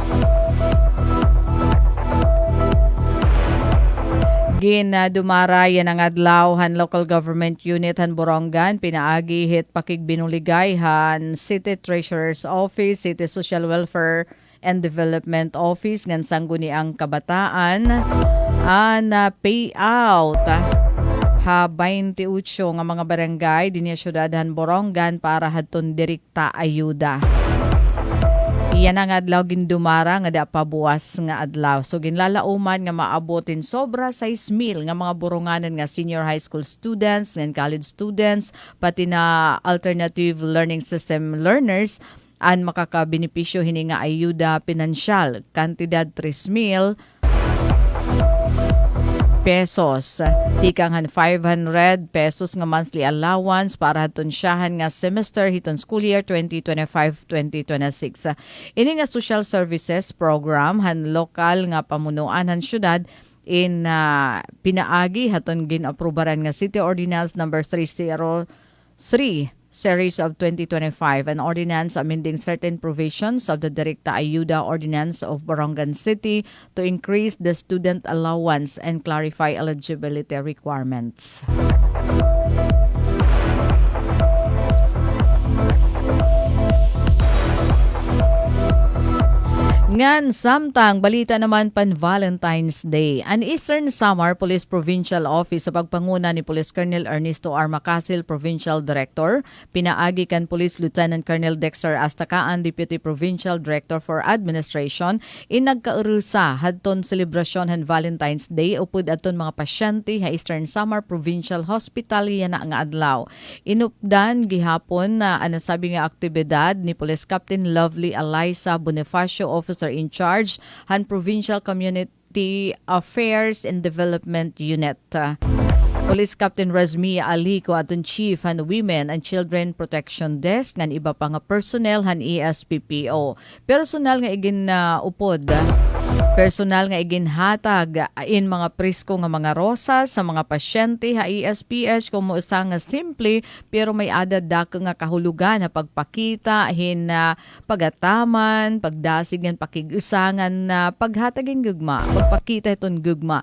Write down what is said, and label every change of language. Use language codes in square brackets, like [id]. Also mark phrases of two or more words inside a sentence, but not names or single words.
[war] Dumaray ang adlawhan [en] local government unit [war] han Borongan, pinaagi hit pakigbinuligayhan City Treasurer's Office, City Social Welfare and Development Office, ngan sangguni ang kabataan, na payout ha 28 nga mga barangay dinya syudad han Borongan para hadton direkta ayuda. Iyan ang adlaw gindumara nga da pabuwas nga adlaw. So ginlalauman nga maabotin sobra 6,000 nga mga boronganan nga [en] senior high school students and college students [war] pati na [en] alternative learning system learners [war] an makakabenepisyo hini nga ayuda pinansyal, kantidad 3,000 pesos. Tikanghan 500 pesos nga monthly allowance para haton siyahan nga semester hiton school year 2025-2026. Ini nga social services program han lokal nga pamunuan han syudad in pinaagi haton ginaprobaran nga City Ordinance number 303 Series of 2025, [en] an ordinance amending certain provisions of the Directa Ayuda Ordinance of Borongan City to increase the student allowance and clarify eligibility requirements. [war] Ngan samtang balita naman pan Valentine's Day. An Eastern Samar Police Provincial Office sa pagpanguna ni Police Colonel Ernesto R. Macasil, Provincial Director, pinaagi kan Police Lieutenant Colonel Dexter Astakaan, Deputy Provincial Director for Administration, nagkaurusa hadton selebrasyon han Valentine's Day upod aton mga pasyente ha Eastern Samar Provincial Hospital yana nga adlaw. Inupdan gihapon na anasabi nga aktibidad ni Police Captain Lovely Eliza Bonifacio, [en] Officer in charge [war] han Provincial Community Affairs and Development Unit. Police Captain Razmia Ali ko aton Chief han Women and Children Protection Desk ngan iba pa nga personnel han ESPPO. Personal nga igin upod. Personal nga iginhatag in mga prisko nga mga rosas sa mga pasyente ha ESPS kung usa nga simple pero may adad dak nga kahulugan na pagpakita hin pagataman, pagdasigan, pakigusangan na paghatagin gugma, pagpakita iton gugma.